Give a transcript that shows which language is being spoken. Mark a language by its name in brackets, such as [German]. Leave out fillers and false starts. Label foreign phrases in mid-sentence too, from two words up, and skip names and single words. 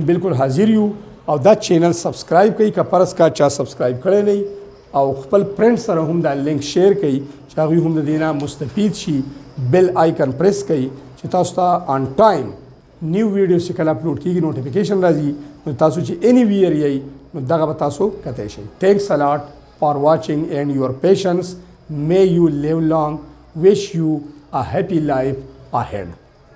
[Pashto] بالکل حاضر یو او دا چینل سبسکرایب کړئ که پرس کا چا سبسکرایب کړی نه او خپل فرند سره هم دا [English] link share [Pashto] کړئ چې هغه هم د دینه مستفید شي [English] bell icon press [Pashto] کړئ چې تاسو ته [English] on time new video [Pashto] چې کله اپلوډ کیږي نوټیفیکیشن راځي نو تاسو چې [English] anywhere [Pashto] یې نو دغه به تاسو کته شي [English] thanks a lot for watching and your patience may you live long wish you a happy life ahead